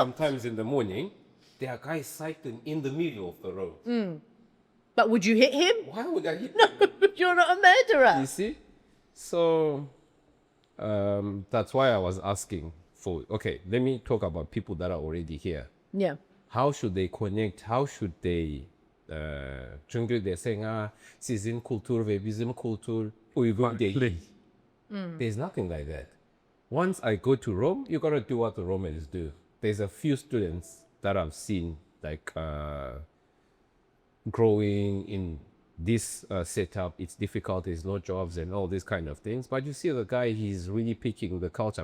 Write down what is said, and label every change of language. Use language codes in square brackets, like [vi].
[en] sometimes in the morning, there are guys cycling in the middle of the road. But would you hit him? Why would I hit No, him? you're not a murderer. You see? So, that's why I was asking for, okay, let me talk about people that are already here. Yeah. How should they connect? How should they, [tr] çünkü [en] they're saying, [tr] sizin kültür ve bizim kültür uygun değil. [en] There's nothing like that. Once I go to Rome, you gotta do what the Romans do. There's a few students that I've seen, like, growing in this setup. It's difficult, there's no jobs and all these kind of things. But you see the guy, he's really picking the culture.